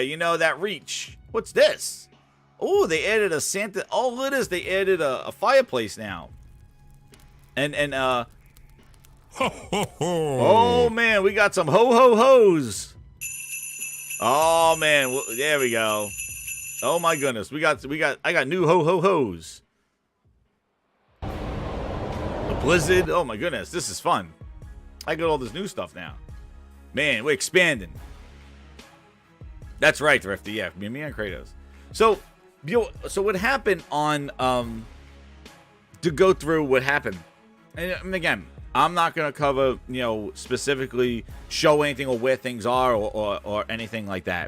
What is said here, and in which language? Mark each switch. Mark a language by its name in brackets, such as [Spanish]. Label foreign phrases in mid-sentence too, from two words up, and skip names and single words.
[English] You know, that reach. What's this? Oh, they added a Santa. Oh, it is. They added a fireplace now. And ho, ho, ho. Oh man, we got some ho ho hos. Oh man, there we go. Oh my goodness, I got new ho ho hos. A blizzard. Oh my goodness, this is fun. I got all this new stuff now. Man, we're expanding. That's right, Thrifty. Yeah, me and Kratos. So what happened on to go through what happened, and again, I'm not gonna cover, you know, specifically show anything or where things are or anything like that.